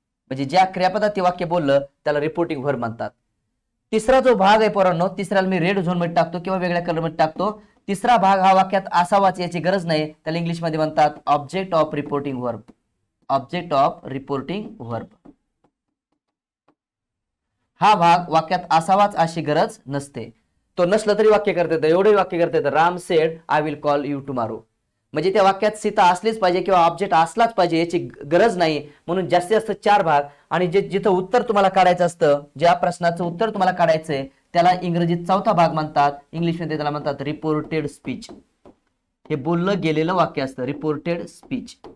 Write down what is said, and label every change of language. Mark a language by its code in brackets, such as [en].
[mr] म्हणजे ज्या क्रियापदात ते वाक्य बोललं त्याला रिपोर्टिंग व्हर्ब म्हणतात. तिसरा जो भाग आहे पोरांनो, तिसऱ्याला मी रेड झोन मध्ये टाकतो किंवा वेगळ्या कलर मध्ये टाकतो. तिसरा भाग हा वाक्यात असावाच याची गरज नाही, त्याला इंग्लिशमध्ये म्हणतात object of reporting verb. [en] Object of reporting verb. [mr] हा भाग वाक्यात असावाच अशी गरज नसते. तो नसला तरी वाक्य करता येतं. एवढे वाक्य करता येतं. [en] Ram said I will call you tomorrow. [mr] म्हणजे त्या वाक्यात सीता असलीच पाहिजे किंवा ऑब्जेक्ट असलाच पाहिजे याची गरज नाही. म्हणून जास्तीत जास्त 4 भाग. आणि जिथं उत्तर तुम्हाला काढायचं असतं, ज्या प्रश्नाचं उत्तर तुम्हाला काढायचंय त्याला इंग्रजीत चौथा भाग म्हणतात. इंग्लिशमध्ये त्याला म्हणतात रिपोर्टेड स्पीच. हे बोललं गेलेलं वाक्य असतं, रिपोर्टेड स्पीच.